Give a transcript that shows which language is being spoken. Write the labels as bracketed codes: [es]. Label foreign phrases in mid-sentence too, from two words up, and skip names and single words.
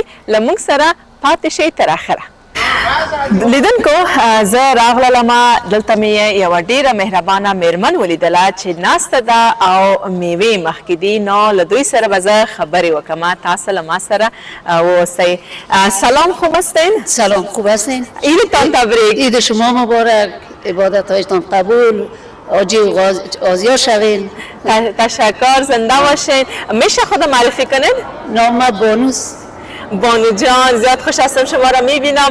[ps] له موږ سره پاتې شئ تر اخره. لیدونکو زه راغلم، دلته مې یوه ډېره مهربانه میرمن ولیدله چې ناسته ده او میوې مخکې دي. نو له دوی سره به زه خبرې وکړم. تاسو له ما سره واوسئ. [fa] سلام، خوب هستین؟ سلام، خوب هستین؟ عیدتان تبریک. عید شما مبارک، عبادتهایتان قبول، حاجی غازی‌ها شوین. تشکر، زنده باشین. میشه خود معرفی کنین؟ نام بانوست. بانو جان، زیاد خوش هستم شما را میبینم.